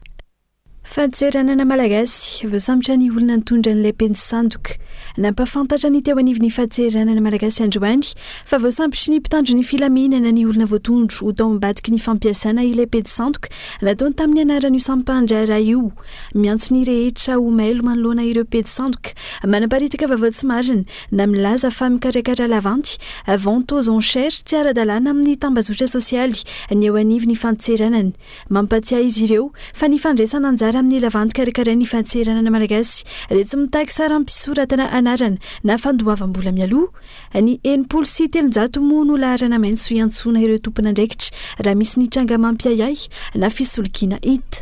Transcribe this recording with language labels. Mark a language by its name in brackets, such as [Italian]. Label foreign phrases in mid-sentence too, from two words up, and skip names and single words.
[Malagasy] Fadseranana malagasy voasambotra ny olona nitondra n'ilay pejy sandoka nampafantatra ny teo anivon'ny fadseranana malagasy androany fa voasambotry ny mpitandro ny filaminana ny olona voatondro ho tao mibadiky ny fampiasana ilay pejy sandoka nataony tamin'ny anaran'io sampandrara io miantso ny rehetra ho mailo manoloana ireo pejy sandoka manaparitaka vaovao tsy marina na milaza fa mikarakara lavanty [French] vente aux enchères [Malagasy] tsy ara-dalàna amin'ny tambazotra sosialy ny eo anivon'ny fadseranana mampatsiahy izy ireo fa ny fandraisana anjara amin'ny lavanty karakarain'ny fadseranana malagasy dia tsy mitaky sara ampisoratana anarana na fandoavam-bola mialoha ny 700 moa no laharana maintso iantsoana ireo tompona andraikitra raha misy ny tranga mampiayay na fisolokiana hita.